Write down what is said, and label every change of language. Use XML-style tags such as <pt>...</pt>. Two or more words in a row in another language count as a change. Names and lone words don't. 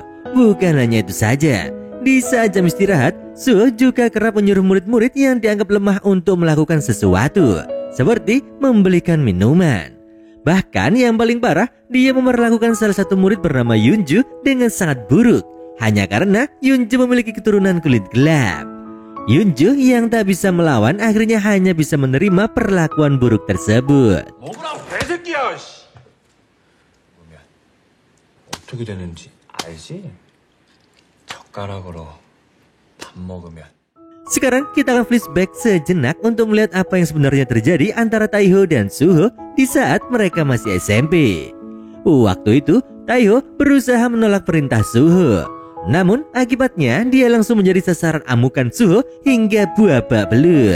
<id>Bukan hanya itu saja, di saat jam istirahat, Suho juga kerap menyuruh murid-murid yang dianggap lemah untuk melakukan sesuatu, seperti membelikan minuman. Bahkan yang paling parah, dia memperlakukan salah satu murid bernama Yunju dengan sangat buruk, hanya karena Yunju memiliki keturunan kulit gelap. Yunju yang tak bisa melawan akhirnya hanya bisa menerima perlakuan buruk tersebut.</id> <ko>어떻게 되는지 알지? 젓가락으로 밥 먹으면.</ko> <id>Sekarang kita akan flashback sejenak untuk melihat apa yang sebenarnya terjadi antara Taiho dan Suho di saat mereka masih SMP. Waktu itu, Taiho berusaha menolak perintah Suho. Namun akibatnya dia langsung menjadi sasaran amukan Suho hingga babak belur.</id>